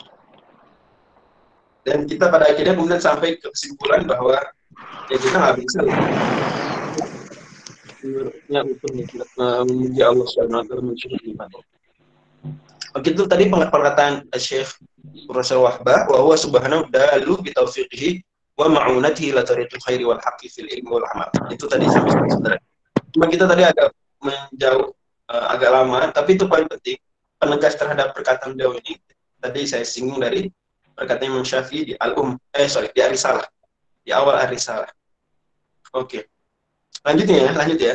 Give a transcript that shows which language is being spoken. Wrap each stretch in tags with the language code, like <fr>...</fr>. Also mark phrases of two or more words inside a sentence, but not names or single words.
<id>Dan kita pada akhirnya kemudian sampai ke kesimpulan bahwa ya kita nggak bisa menurutnya untuk memuji Allah</id> <ar>سبحانه وتعالى</ar> <id>mensyukuri nikmat. Oke, itu tadi perkataan Syekh Rasul Wahbah</id> <ar>وهو سبحانه دال بتوفيقه ومعونته على طريق الخير والحق في العلم والعمل.</ar> <id>Itu tadi sampai saudara. Cuma kita tadi agak menjauh agak lama, tapi itu poin penting penegas terhadap perkataan beliau ini. Tadi saya singgung dari perkataan Imam Syafi'i di di Ar-Risalah, di awal Ar-Risalah. Oke. Lanjut ya.</id>